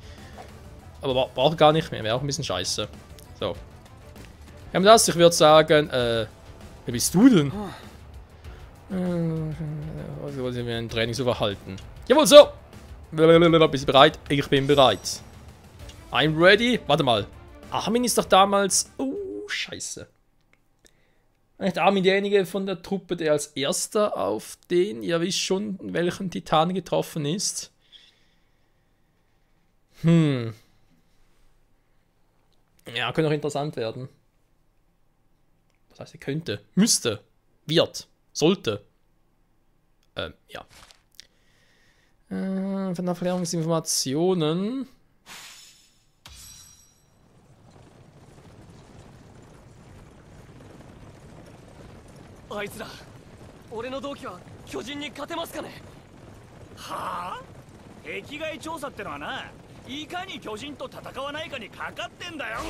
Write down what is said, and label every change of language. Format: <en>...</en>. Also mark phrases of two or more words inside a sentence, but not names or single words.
<de>Aber brauche gar nicht mehr, wäre auch ein bisschen scheiße. So. Wir haben das, ich würde sagen, wer bist du denn? Also wollen wir ein Training so verhalten. Jawohl, so! Bist du bereit? Ich bin bereit.</de> <en>I'm ready.</en> <de>Warte mal. Armin ist doch damals... Oh, scheiße. Nicht Armin derjenige von der Truppe, der als erster auf den, ihr wisst schon, welchen Titan getroffen ist. Ja, könnte auch interessant werden. Das heißt, er könnte, müsste, wird, sollte. Ja. Von Erklärungsinformationen.</de> <ja>Ahいつら、俺の同期は巨人に勝てますかね。はあ？壁外調査ってのはな、いかに巨人と戦わないかにかかってんだよ。</ja>